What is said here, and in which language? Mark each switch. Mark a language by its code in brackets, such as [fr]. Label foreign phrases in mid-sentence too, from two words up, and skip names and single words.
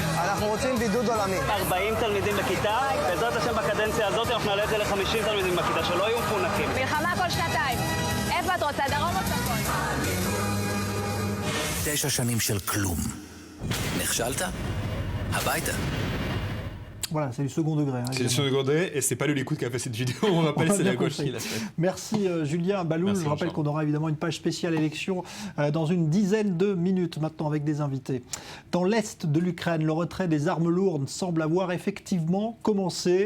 [he] אנחנו רוצים בידוד עולמי. 40 תלמידים בכיתה, בעזרת השם בקדנציה הזאת אנחנו נעלה את זה ל-50 תלמידים בכיתה, שלא יהיו מפונקים. מלחמה כל שנתיים. איפה את רוצה, דרום או צפון? 9 שנים של כלום. נכשלת? הביתה. [fr] Voilà, c'est du second degré. C'est du second degré et c'est pas le Likoud qui a fait cette vidéo, on rappelle, c'est la gauche qui l'a fait. Merci Julien Baloul. Je rappelle qu'on aura évidemment une page spéciale élection dans une dizaine de minutes maintenant avec des invités. Dans l'est de l'Ukraine, le retrait des armes lourdes semble avoir effectivement commencé.